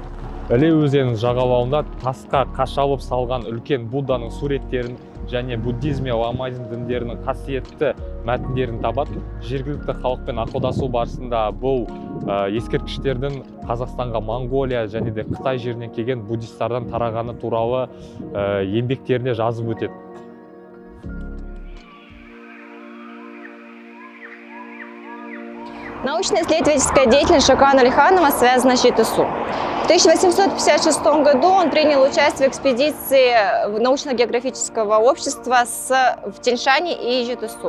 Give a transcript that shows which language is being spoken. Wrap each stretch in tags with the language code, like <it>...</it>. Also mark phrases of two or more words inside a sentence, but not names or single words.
<kk>Іле өзенінің жағалауында тасқа қашалып салған үлкен Будданың суреттерін және буддизм мен ламаизм діндерінің қасиетті мәтіндерін табады. Жергілікті халықпен ақылдасу барысында бұл ескерткіштердің Қазақстанға Монғолия және де Қытай жерінен келген буддисттардан тарағаны туралы еңбектеріне жазып өтеді.</kk> <ru>Научно-исследовательская деятельность Шокана Алиханова связана с ЖТСУ. В 1856 году он принял участие в экспедиции научно-географического общества в Тяньшане и ЖТСУ.</ru>